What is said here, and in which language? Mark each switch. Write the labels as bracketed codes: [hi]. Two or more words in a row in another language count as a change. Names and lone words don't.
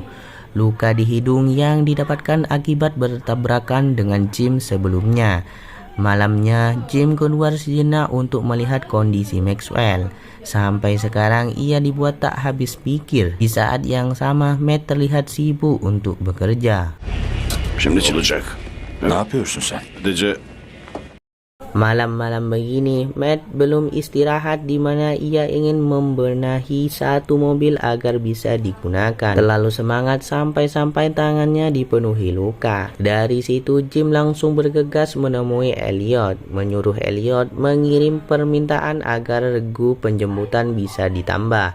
[id] Luka di hidung yang didapatkan akibat bertabrakan dengan Jim sebelumnya. Malamnya, Jim keluar sejenak untuk melihat kondisi Maxwell. Sampai sekarang ia dibuat tak habis pikir. Di saat yang sama, Matt terlihat sibuk untuk bekerja. [tr] Şimdi çıkacak. Ne yapıyorsun sen? Sadece [id] Malam-malam begini, Matt belum istirahat di mana ia ingin membenahi satu mobil agar bisa digunakan. Terlalu semangat sampai-sampai tangannya dipenuhi luka. Dari situ Jim langsung bergegas menemui Elliot, menyuruh Elliot mengirim permintaan agar regu penjemputan bisa ditambah.